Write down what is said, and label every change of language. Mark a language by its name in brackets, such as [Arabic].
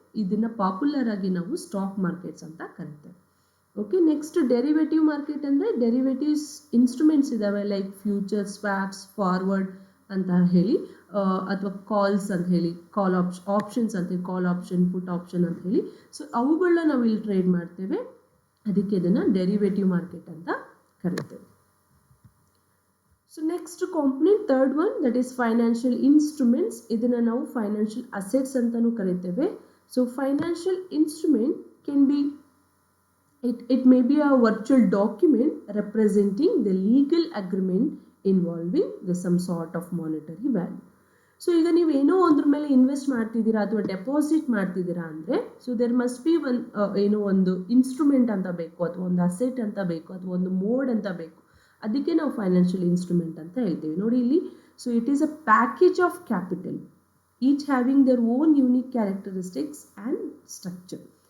[Kannada] ಇದನ್ನು ಪಾಪ್ಯುಲರ್ ಆಗಿ ನಾವು ಸ್ಟಾಕ್ ಮಾರ್ಕೆಟ್ಸ್ ಅಂತ ಕರಿತೇವೆ. ಓಕೆ, ನೆಕ್ಸ್ಟ್ ಡೆರಿವೇಟಿವ್ ಮಾರ್ಕೆಟ್ ಅಂದರೆ ಡೆರಿವೇಟಿವ್ಸ್ ಇನ್ಸ್ಟ್ರೂಮೆಂಟ್ಸ್ ಇದ್ದಾವೆ, ಲೈಕ್ ಫ್ಯೂಚರ್, ಸ್ವಾಪ್ಸ್, ಫಾರ್ವರ್ಡ್ ಅಂತ ಹೇಳಿ, ಅಥವಾ ಕಾಲ್ಸ್ ಅಂತ ಹೇಳಿ, ಕಾಲ್ ಆಪ್ಷನ್ಸ್ ಅಂತ ಹೇಳಿ, ಕಾಲ್ ಆಪ್ಷನ್, ಪುಟ್ ಆಪ್ಷನ್ ಅಂತ ಹೇಳಿ. ಸೊ ಅವುಗಳನ್ನ ನಾವು ಇಲ್ಲಿ ಟ್ರೇಡ್ ಮಾಡ್ತೇವೆ, ಅದಕ್ಕೆ ಇದನ್ನು ಡೆರಿವೇಟಿವ್ ಮಾರ್ಕೆಟ್ ಅಂತ ಕರಿತೇವೆ. [English] So next component, third one, that is financial instruments. [Kannada] ಇದನ್ನು ನಾವು ಫೈನಾನ್ಷಿಯಲ್ ಅಸೆಟ್ಸ್ ಅಂತಲೂ ಕರಿತೇವೆ. [English] So financial instrument can be, it may be a virtual document representing the legal agreement involving some sort of monetary value. [Kannada] So ಈಗ ನೀವು ಏನೋ ಒಂದ್ರ ಮೇಲೆ invest ಮಾಡ್ತಿದ್ದೀರಾ ಅಥವಾ ಡೆಪಾಸಿಟ್ ಮಾಡ್ತಿದ್ದೀರಾ ಅಂದರೆ [English] so there must be [Kannada] ಏನೋ ಒಂದು ಇನ್ಸ್ಟ್ರೂಮೆಂಟ್ ಅಂತ ಬೇಕು ಅಥವಾ ಒಂದು ಅಸೆಟ್ ಅಂತ ಬೇಕು ಅಥವಾ ಒಂದು ಮೋಡ್ ಅಂತ ಬೇಕು. ಅದಕ್ಕೆ ನಾವು ಫೈನಾನ್ಷಿಯಲ್ ಇನ್ಸ್ಟ್ರೂಮೆಂಟ್ ಅಂತ ಹೇಳ್ತೀವಿ. ನೋಡಿ ಇಲ್ಲಿ, [English] So it is a package of capital, each having their own unique characteristics and structure.